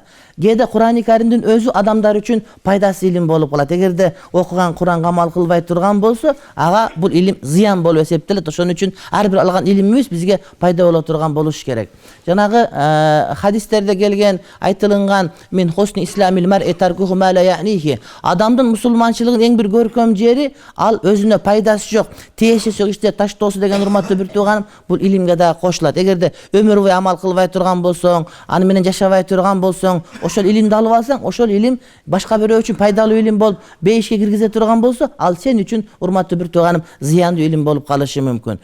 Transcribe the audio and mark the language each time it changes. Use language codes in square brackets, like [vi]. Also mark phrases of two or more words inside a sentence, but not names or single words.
[ky] Кээде Кур'ан-ы Каримдин өзү адамдар үчүн пайдасыз илим болуп калат. Эгерде окуган Куранга амал кылбай турган болсо, ага бул илим зыян болуп эсептелет. Ошон үчүн ар бир алган илимибиз бизге пайда боло турган болуш керек. Жанагы хадистерде келген, айтылынган [ar] من حسن إسلام المرء تركه ما لا يعنيه. [ky] Адамдын мусулманчылыгын эң бир көркөм жери ал өзүнө пайдасы жок тиешеси иште таштоосу деген, урматтуу бир тууганым, бул илимге да кошулат. Эгерде өмүр бою амал кылбай турган болсоң, аны менен жашабай турган болсоң, ошол илимди алып алсаң, ошол илим башка бирөө үчүн пайдалуу илим болуп бейишке киргизе турган болсо, ал сен үчүн, урматтуу бир тууганым, зыяндуу илим болуп калышы мүмкүн.